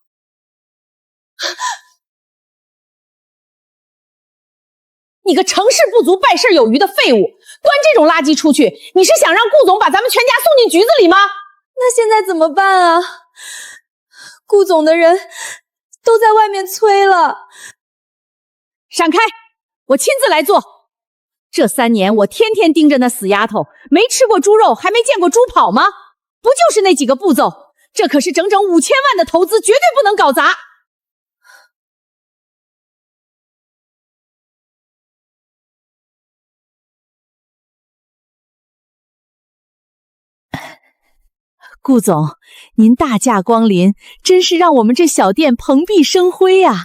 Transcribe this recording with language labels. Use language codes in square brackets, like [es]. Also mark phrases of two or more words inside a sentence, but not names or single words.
[zh] 你个成事不足败事有余的废物，端这种垃圾出去，你是想让顾总把咱们全家送进局子里吗？那现在怎么办啊？顾总的人都在外面催了。闪开，我亲自来做。这3年我天天盯着那死丫头，没吃过猪肉，还沒見過豬跑嗎？不就是那幾個步驟？這可是整整5000萬的投資，絕對不能搞砸。顧總，您大駕光臨，真是讓我們這小店蓬蓽生輝啊！